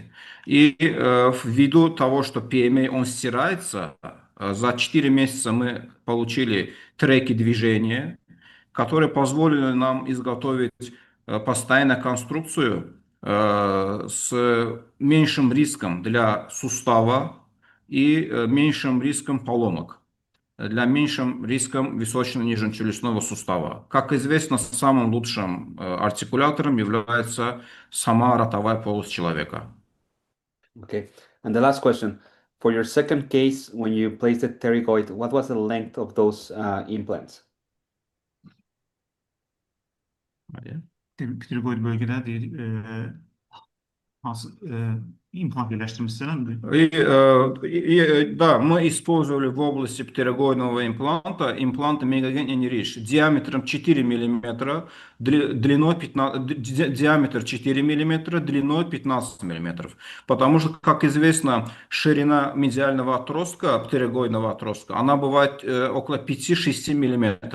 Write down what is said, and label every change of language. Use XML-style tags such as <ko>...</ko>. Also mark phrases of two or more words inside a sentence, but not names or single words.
<ru>И ввиду того, что PMA он стирается, за 4 месяца мы получили треки движения, которые позволили нам изготовить постоянную конструкцию с меньшим риском для сустава и меньшим риском поломок, для меньшим риском височно-нижнечелюстного сустава. Как известно, самым лучшим артикулятором является сама ротовая полость человека.</ru> <en>Okay, and the last question. For your second case, when you placed the pterygoid, what was the length of those implants?</en> <tr>Pterygoid bölgede İmplant birleştirmesinden mi?</tr> <ru>Да, мы использовали в области птеригоидного импланта импланты Megagen Anyridge диаметром 4 мм, длиной 15, диаметр 4 мм, длиной 15 мм. Потому что, как известно, ширина медиального отростка, птеригоидного отростка, она бывает около 5-6 мм.</ru>